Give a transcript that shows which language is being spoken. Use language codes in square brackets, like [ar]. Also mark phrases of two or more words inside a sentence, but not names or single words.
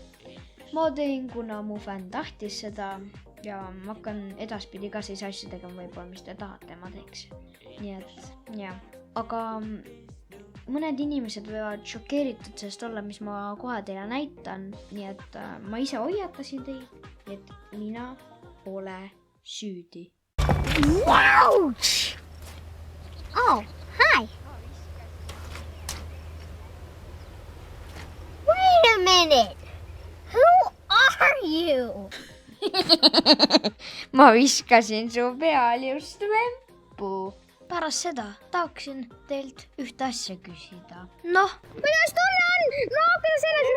[et] Ma teen, kuna mu fänn tahtis seda ja ma hakkan edaspidi ka siis asju tegema võib-olla, mis te tahate, ma teeks. Nii et jah, aga mõned inimesed võivad šokeeritud sellest olla, mis ma kohe teile näitan. Nii et ma ise hoiatasin teid, et mina pole süüdi. [en] Ouch! Oh, hi. Wait a minute. Who are you? [et] Ma viskasin su peal just vempu. Pärast seda tahaksin teilt ühte asja küsida. Noh, Kuidas tunne on? Naaber